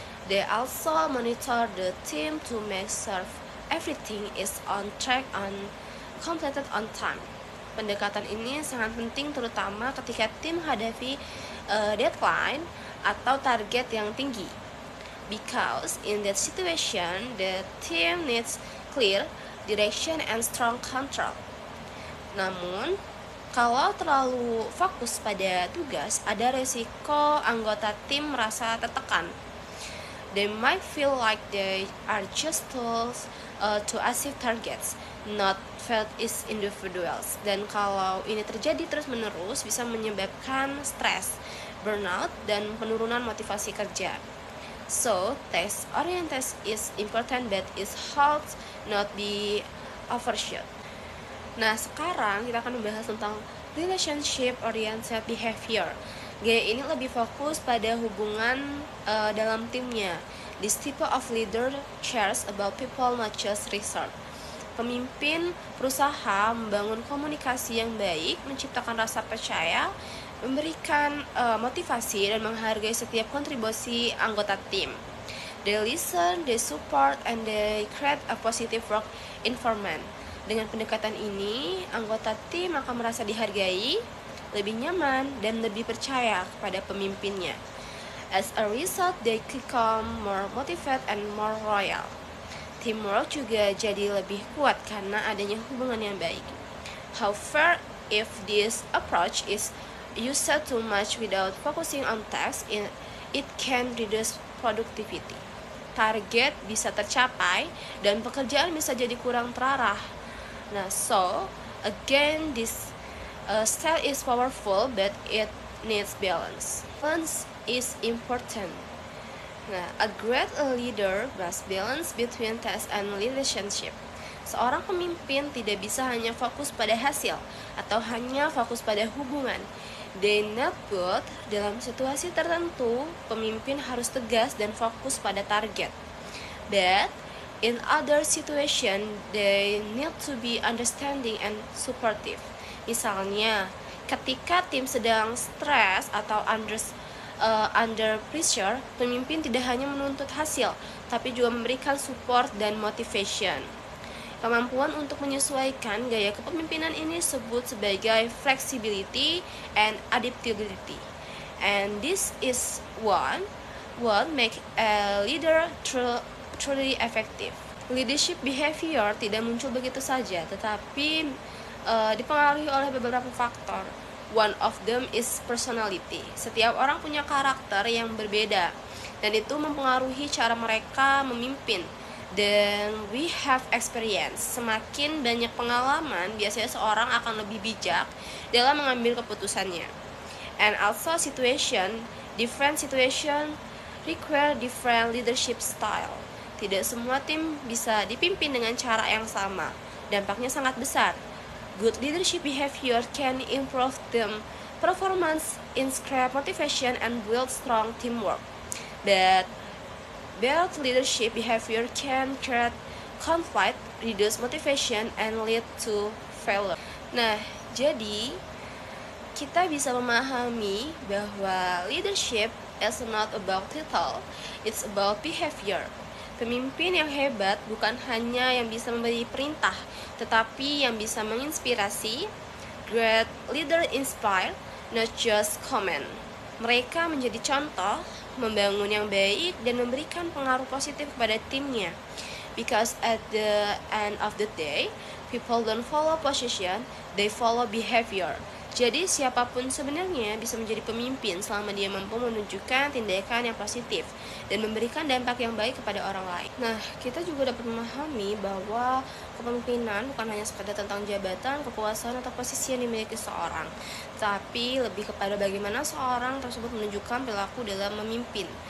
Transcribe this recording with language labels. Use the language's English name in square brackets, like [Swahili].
[English] They also monitor the team to make sure everything is on track and completed on time. [Indonesian] Pendekatan ini sangat penting terutama ketika tim menghadapi deadline atau target yang tinggi. [English] Because in that situation, the team needs clear direction and strong control. [Indonesian] Namun, kalau terlalu fokus pada tugas, ada resiko anggota tim merasa tertekan. [English] They might feel like they are just tools to achieve targets, not felt as individuals. [Indonesian] Dan kalau ini terjadi terus-menerus, bisa menyebabkan stres, burnout, dan penurunan motivasi kerja. [English] So, task oriented is important, but it should not be overshot. [Indonesian] Nah, sekarang kita akan membahas tentang [English] relationship oriented behavior. [Indonesian] Gaya ini lebih fokus pada hubungan dalam timnya. [English] This type of leader cares about people, not just result. [Indonesian] Pemimpin berusaha membangun komunikasi yang baik, menciptakan rasa percaya, memberikan motivasi dan menghargai setiap kontribusi anggota tim. [English] They listen, they support, and they create a positive work environment. [Indonesian] Dengan pendekatan ini, anggota tim akan merasa dihargai, lebih nyaman, dan lebih percaya kepada pemimpinnya. [English] As a result, they become more motivated and more loyal. [Indonesian] Teamwork juga jadi lebih kuat karena adanya hubungan yang baik. [English] However, if this approach is used too much without focusing on tasks, it can reduce productivity. [Indonesian] Target bisa tercapai dan pekerjaan bisa jadi kurang terarah. [English] Nah, so again, this style is powerful, but it needs balance. Balance is important. Nah, a great leader must balance between task and relationship. [Indonesian] Seorang pemimpin tidak bisa hanya fokus pada hasil atau hanya fokus pada hubungan. [English] They not both. [Indonesian] Dalam situasi tertentu, pemimpin harus tegas dan fokus pada target. [English] But in other situation, they need to be understanding and supportive. [Indonesian] Misalnya, ketika tim sedang stres atau [English] under pressure, [Indonesian] pemimpin tidak hanya menuntut hasil, tapi juga memberikan support dan motivation. Kemampuan untuk menyesuaikan gaya kepemimpinan ini disebut sebagai flexibility and adaptability. [English] And this is what make a leader truly effective. [Indonesian] Leadership behavior tidak muncul begitu saja, tetapi dipengaruhi oleh beberapa faktor. [English] One of them is personality. [Indonesian] Setiap orang punya karakter yang berbeda, dan itu mempengaruhi cara mereka memimpin. [English] Then we have experience. [Indonesian] Semakin banyak pengalaman, biasanya seorang akan lebih bijak dalam mengambil keputusannya. [English] And also different situation require different leadership style. [Indonesian] Tidak semua tim bisa dipimpin dengan cara yang sama. Dampaknya sangat besar. [English] Good leadership behavior can improve team performance, inspire motivation, and build strong teamwork. But bad leadership behavior can create conflict, reduce motivation, and lead to failure. [Indonesian] Nah, jadi kita bisa memahami bahwa [English] leadership is not about title, it's about behavior. [Indonesian] Pemimpin yang hebat bukan hanya yang bisa memberi perintah, tetapi yang bisa menginspirasi. [English] Great leader inspire, not just comment. [Indonesian] Mereka menjadi contoh, membangun yang baik, dan memberikan pengaruh positif kepada timnya. [English] Because at the end of the day, people don't follow position, they follow behavior. [Indonesian] Jadi siapapun sebenarnya bisa menjadi pemimpin selama dia mampu menunjukkan tindakan yang positif dan memberikan dampak yang baik kepada orang lain. Nah, kita juga dapat memahami bahwa kepemimpinan bukan hanya sekedar tentang jabatan, kekuasaan, atau posisi yang dimiliki seorang, tapi lebih kepada bagaimana seorang tersebut menunjukkan perilaku dalam memimpin.